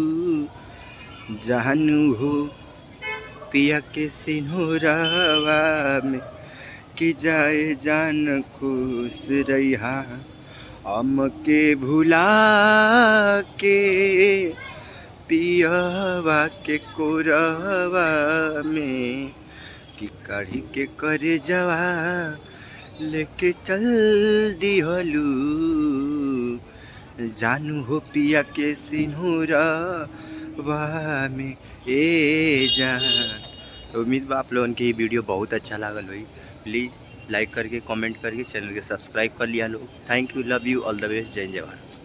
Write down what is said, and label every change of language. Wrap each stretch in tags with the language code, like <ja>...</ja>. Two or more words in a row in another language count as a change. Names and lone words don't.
<bho>जानू हो पिया के सिंहरवा में, कि जाए जान खुश रहिहा हम के भुला के, पियावा के कोरवा में कि काढ़ी के कर जवा लेके चल दिहलू। जानू हो पिया के सिंहरवा में ए जान। उम्मीद बा आप लोगन के ये वीडियो बहुत अच्छा लागल होई। प्लीज़ लाइक करके, कमेंट करके चैनल के सब्सक्राइब कर लिया लोग।</bho> <en>Thank you, love you, all the best,</en> <bho>जय जवान।</bho>